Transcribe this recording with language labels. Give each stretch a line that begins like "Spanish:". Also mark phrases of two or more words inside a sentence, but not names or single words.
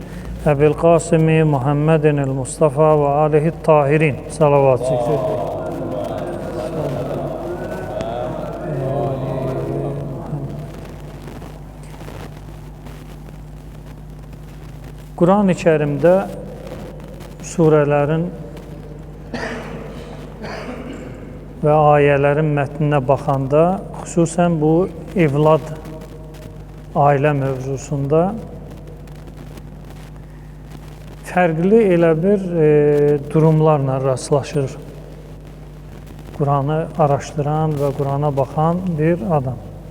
Arabic: أبي القاسم محمد المصطفى وآله الطاهرين.
Turkish: Salavat çektir.
Azerbaijani: Kur'an-ı Kerim'de surelerin və ayələrin mətninə baxanda, xüsusən bu evlad, ailə mövzusunda fərqli elə bir durumlarla rastlaşır Kur'anı araşdıran və Kur'ana baxan bir adam.